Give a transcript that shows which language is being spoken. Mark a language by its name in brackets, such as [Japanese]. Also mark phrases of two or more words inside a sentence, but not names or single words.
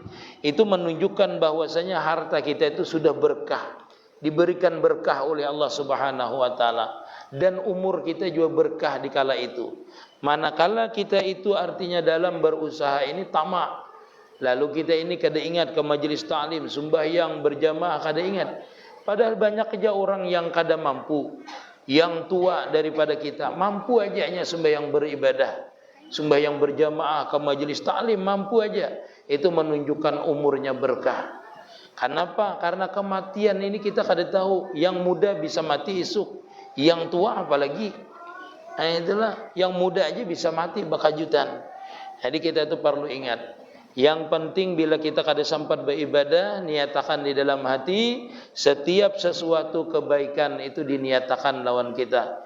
[Indonesian] Itu menunjukkan bahwasanya harta kita itu sudah berkah. Diberikan berkah oleh Allah [Arabic] سبحانه وتعالى [Indonesian] dan umur kita juga berkah di kala itu. Manakala kita itu artinya dalam berusaha ini tamak. Lalu kita ini kada ingat ke majelis ta'lim, sembahyang berjamaah kada ingat. Padahal banyak aja orang yang kada mampu, yang tua daripada kita, mampu aja hanya sembahyang beribadah, sembahyang berjamaah ke majelis ta'lim mampu aja. Itu menunjukkan umurnya berkah. Kenapa? Karena kematian ini kita kada tahu. Yang muda bisa mati esok, yang tua apalagi. Nah itulah, yang muda aja bisa mati bakajutan. Jadi kita itu perlu ingat. Yang penting bila kita kada sempat beribadah, niatakan di dalam hati setiap sesuatu kebaikan itu diniatakan lawan kita.